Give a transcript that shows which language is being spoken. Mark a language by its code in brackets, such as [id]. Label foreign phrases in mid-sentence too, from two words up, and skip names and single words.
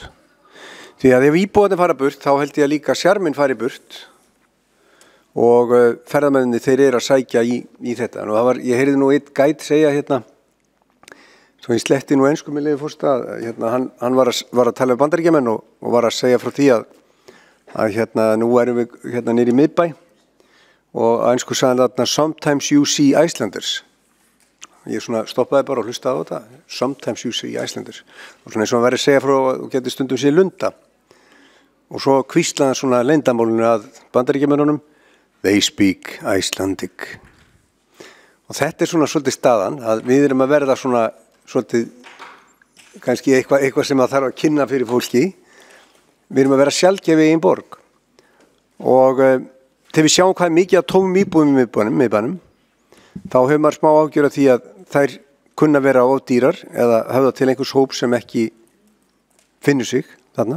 [is] Því að ef íbúarnir fara burt þá held ég að líka sjarminn fari burt og ferðamenninni þeir eru að sækja í þetta. Og ég heyrði nú eitt gæt segja hérna, svo ég sletti nú ensku með leyfi forseta, hérna, hann var að tala um Bandaríkjamenn og var að segja frá því að hérna, nú erum við hérna niður í miðbæ og á ensku sagði hann þarna [en] sometimes you see Icelanders. [is] Ég svona stoppaði bara og hlustaði á þetta. [en] Sometimes you see Icelanders. [is] Og svona eins og hann verið að segja frá og geti stundum sér lunda. Og svo hvíslaði hann svona leyndamálinu að Bandaríkjamennunum, [en] they speak Icelandic. [is] Og þetta er svona svolítið staðan að við erum að verða svona svolítið kannski eitthvað sem að þarf að kynna fyrir fólki. Við erum að vera sjaldgæfi í einn borg. Og þegar við sjáum hvað er mikið að tómum íbúðum í miðbænum, þá hefur maður smá ágjör af því að þær kunna vera of dýrar eða höfða til einhvers hóp sem ekki finnur sig þarna.